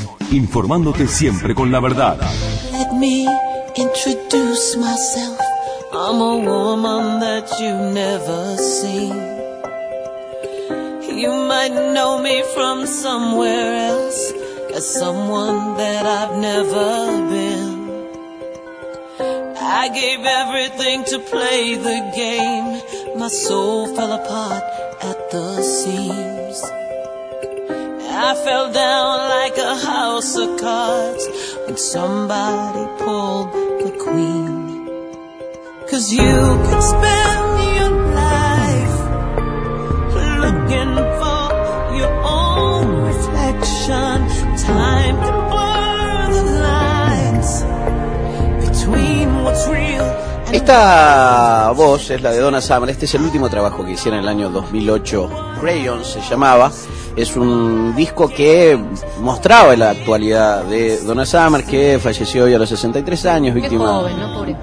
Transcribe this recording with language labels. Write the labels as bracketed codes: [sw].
[es] Informándote siempre con la verdad. [en] Let me introduce myself. I'm a woman that you never see. You might know me from somewhere else, as someone that I've never been. I gave everything to play the game. My soul fell apart at the seams. I fell down like a house of cards when somebody pulled the queen. 'Cause you could spend your life looking for your own reflection. Time to blur the lines. [es] Esta voz es la de Donna Summer. Este es el último trabajo que hicieron en el año 2008. Crayons se llamaba. Es un disco que mostraba la actualidad de Donna Summer, que falleció hoy a los 63 años, víctima. Qué joven, ¿no? Pobre.